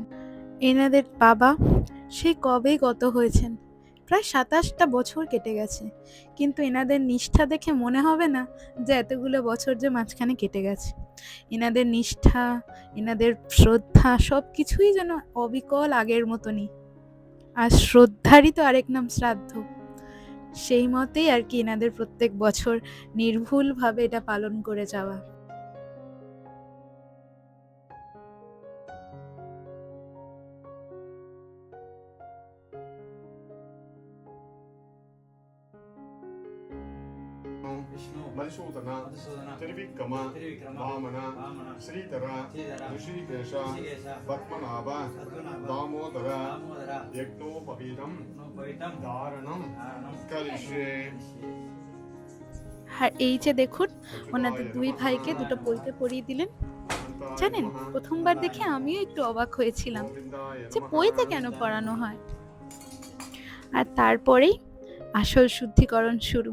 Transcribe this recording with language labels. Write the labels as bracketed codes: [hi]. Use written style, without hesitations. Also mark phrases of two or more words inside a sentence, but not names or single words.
[bn] এনাদের বাবা সেই কবেই গত হয়েছেন, প্রায় 27টা বছর কেটে গেছে, কিন্তু এনাদের নিষ্ঠা দেখে মনে হবে না যে এতগুলো বছর যে মাঝখানে কেটে গেছে। এনাদের নিষ্ঠা, এনাদের শ্রদ্ধা সব কিছুই যেন অবিকল আগের মতনই। আর শ্রদ্ধারই তো আরেক নাম শ্রাদ্ধ। সেই মতেই আর কি এনাদের প্রত্যেক বছর নির্ভুলভাবে এটা পালন করে যাওয়া। [sa] మధుసూదన త్రివిక్రమ వామన శ్రీధర ఋషికేశ పద్మనాభ దామోదర యజ్ఞోపవీతం ধারণম করিষ্যে। [bn] আর এই যে দেখুন, ওনাদের 2 ভাইকে দুটো পৈতে পরিয়ে দিলেন। জানেন, প্রথমবার দেখে আমিও একটু অবাক হয়েছিলাম যে পৈতে কেন পরানো হয়। আর তারপরেই আসল শুদ্ধিকরণ শুরু।